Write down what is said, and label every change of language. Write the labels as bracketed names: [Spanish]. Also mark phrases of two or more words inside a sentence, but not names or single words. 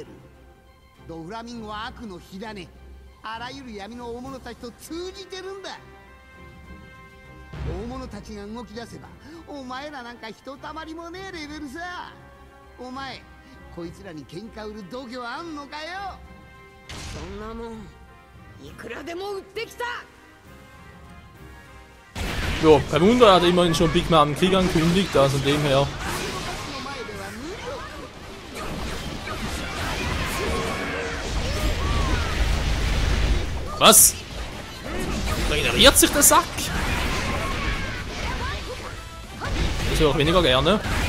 [Japanese] ドフラミンゴは悪の火種。あらゆる闇の大物たちと通じてるんだ。大物たちが動き出せばお前らなんかひとたまりもねえレベルさ。お前こいつらに喧嘩売る度胸あんのかよ。そんなもんいくらでも売ってきた。 [German] Jo, kein Wunder, er hat immerhin schon Big Mom Krieg angekündigt, also von dem her. Was? Regeneriert sich der Sack? Das höre ich weniger gerne.